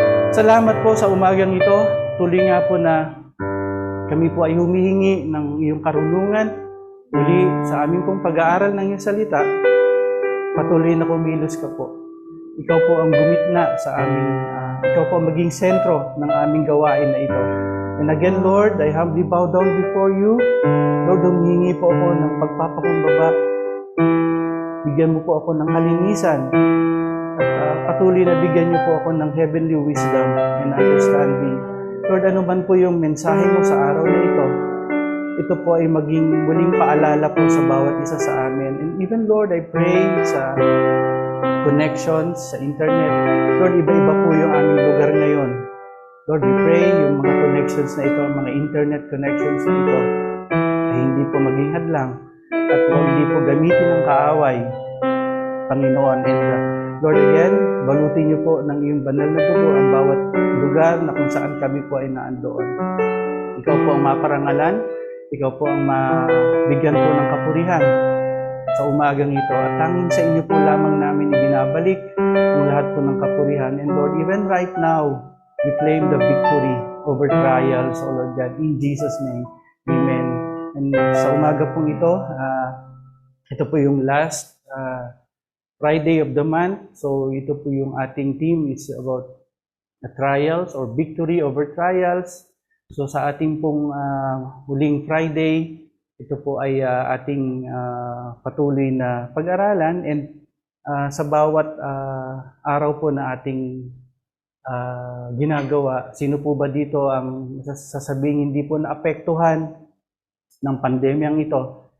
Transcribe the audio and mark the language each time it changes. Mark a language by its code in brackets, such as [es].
[tl] Salamat po sa umagang ito. Tuloy nga po na kami po ay humihingi ng iyong karunungan uli sa aming pong pag-aaral ng iyong salita. Patuloy na kumilos ka po. Ikaw po ang gumitna sa aming, ikaw po ang maging sentro ng aming gawain na ito. [en] And again, Lord, I humbly bow down before you. [tl] Lord, humihingi po ako ng pagpapakumbaba. Bigyan mo po ako ng kalinisan. At patuloy na bigyan niyo po ako ng [en] heavenly wisdom and understanding. [tl] Lord, ano man po yung mensahe mo sa araw na ito po ay maging muling paalala po sa bawat isa sa amin. [en] And even, Lord, I pray [tl] sa connections, sa internet. Lord, iba-iba po yung aming lugar ngayon. Lord, [en] we pray [tl] yung mga connections na ito, mga internet connections na ito, hindi po maging hadlang at hindi po gamitin ng kaaway, Panginoon. And Lord, again, balutin niyo po ng iyong banal na dugo ang bawat lugar na kung saan kami po ay naandoon. Ikaw po ang maparangalan, ikaw po ang mabigyan po ng kapurihan sa umagang ito. At tanging sa inyo po lamang namin ibinabalik ang lahat po ng kapurihan. [en] And Lord, even right now, we claim the victory over trials, O Lord God, in Jesus' name. [tl] Amen. And sa umaga pong ito po yung [en] last Friday of the month. [tl] So ito po yung ating theme. [en] It's about trials or victory over trials. [tl] So sa ating pong huling Friday, ito po ay ating patuloy na pag-aralan. And sa bawat araw po na ating ginagawa, sino po ba dito ang sasabing hindi po naapektuhan ng pandemyang ito?